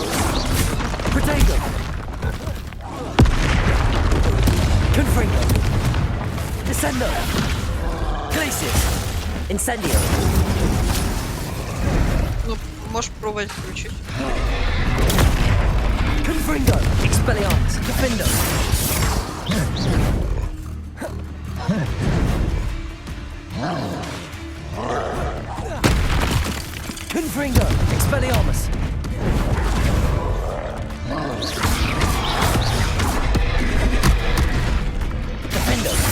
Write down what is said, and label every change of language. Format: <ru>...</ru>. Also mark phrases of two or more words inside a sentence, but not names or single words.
<la>Protego! Confringo! Descendo! Glacius! Incendio!</la> <ru>Ну, можешь пробовать включить.</ru> <la>Confringo! Expelliarmus! Defendo! Confringo! Expelliarmus! Defendo!</la>